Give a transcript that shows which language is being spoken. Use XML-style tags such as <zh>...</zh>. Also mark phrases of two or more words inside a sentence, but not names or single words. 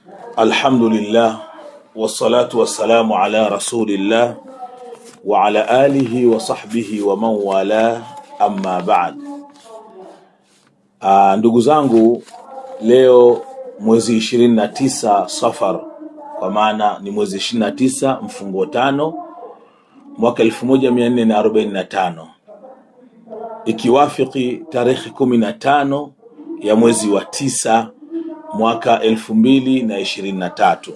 <ar>الحمد لله والصلاة والسلام على رسول الله وعلى آله وصحبه ومن والى، أما بعد.</ar> <sw>Ndugu zangu, leo mwezi 29 Safar, kwa maana ni mwezi 29 mfungo 5 mwaka 1445, ikiwafiki tarehe 15 ya mwezi wa 9 mwaka 2023.</sw>